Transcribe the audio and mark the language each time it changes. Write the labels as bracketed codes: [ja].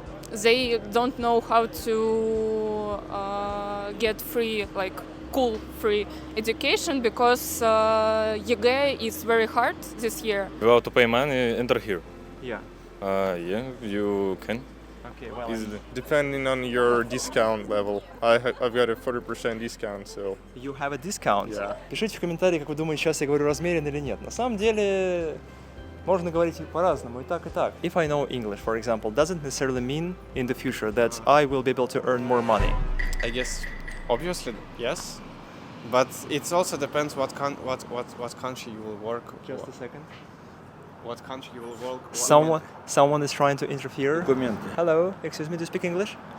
[en] they don't know how to get free, like cool free education because ЕГЭ is very hard this year. You have to pay money, enter here. Yeah. Yeah, you can Okay, well, easily. Depending on your discount level. I've got a 40% discount, so you have a discount. Yeah. [ru] Пишите в комментарии, как вы думаете, сейчас я говорю размеренно или нет. На самом деле, можно говорить по-разному, и так, и так. [en] If I know English, for example, doesn't necessarily mean in the future that I will be able to earn more money. I guess obviously yes, but it also depends what country you will work. Just a second. What country you will work. Someone is trying to interfere. Hello, excuse me, do you speak English?